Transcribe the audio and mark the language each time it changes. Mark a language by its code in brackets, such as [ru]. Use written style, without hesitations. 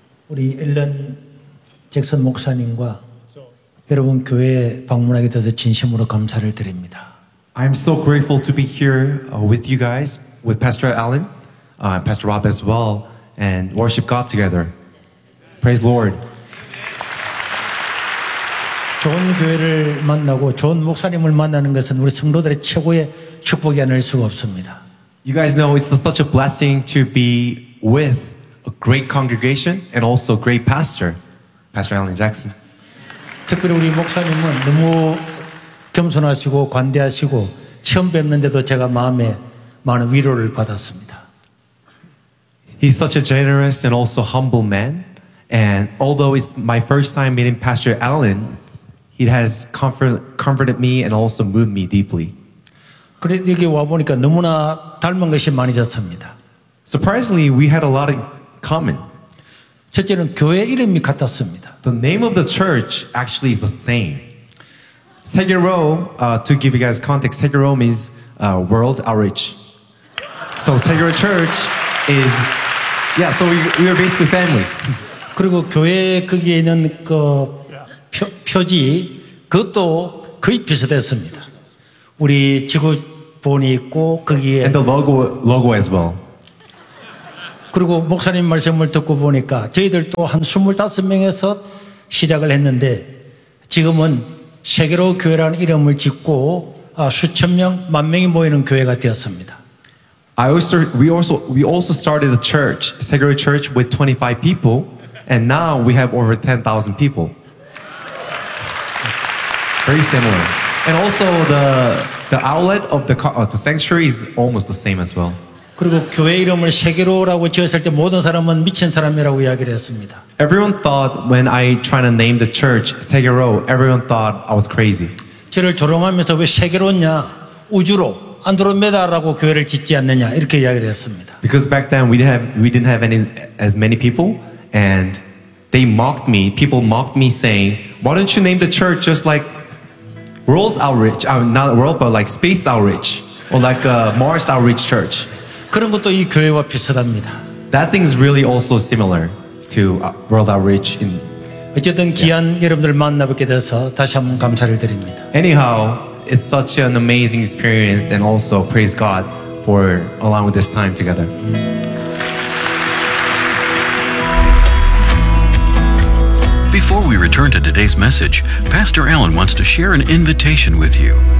[ko] Our Ellen Jackson 목사님과 여러분 교회에 방문하게 돼서 진심으로 감사를 드립니다. [en] I'm so grateful to be here with you guys, with Pastor Allen, Pastor Rob as well, and worship God together. Praise Lord. [ko] 좋은 교회를 만나고 좋은 목사님을 만나는 것은 우리 성도들의 최고의 축복이 아닐 수가 없습니다. [en] You guys know it's such a blessing to be with a great congregation and also a great pastor, Pastor Allen Jackson. [ko] 특별히 우리 목사님은 너무 겸손하시고 관대하시고 처음 뵙는데도 제가 마음에 많은 위로를 받았습니다. [en] He's such a generous and also humble man. And although it's my first time meeting Pastor Allen, it has comforted me and also moved me deeply. [ko] 그래도 여기 와보니까 너무나 닮은 것이 많이 잤습니다. [en] Surprisingly, we had a lot in common. [ko] 첫째는 교회 이름이 같았습니다. [en] The name of the church actually is the same. Seguro, to give you guys context, Seguro means world outreach. So Seguro Church is, yeah, so we are basically family. [ko] 그리고 교회 거기에 있는 그 표지, 그것도 거의 비슷했습니다. 우리 지구본이 있고 거기에 [en] And the logo as well. [ko] 그리고 목사님 말씀을 듣고 보니까 저희들도 한 25명에서 시작을 했는데 지금은 세계로 교회라는 이름을 짓고 수천 명, 만 명이 모이는 교회가 되었습니다. [en] We also started a church, Seguro Church with 25 people and now we have over 10,000 people. Very similar. And also the outlet of the sanctuary is almost the same as well. [ko] 그리고 교회 이름을 세계로라고 지었을 때 모든 사람은 미친 사람이라고 이야기를 했습니다. [en] Everyone thought when I tried to name the church Seguro, everyone thought I was crazy. [ko] 저를 조롱하면서 왜 세계로냐? 우주로 안드로메다라고 교회를 짓지 않느냐? 이렇게 이야기를 했습니다. [en] Because back then we didn't have any as many people and they mocked me. People mocked me saying, "Why don't you name the church just like World Outreach? Not World but like Space Outreach or like a Mars Outreach Church?" [ko] 그런 것도 이 교회와 비슷합니다. [en] That thing is really also similar to World Outreach. [ko] 어쨌든 귀한 여러분들 만나 뵙게 돼서 다시 한번 감사를 드립니다. [en] Anyhow, it's such an amazing experience and also praise God for along with this time together. Before we return to today's message, Pastor Allen wants to share an invitation with you.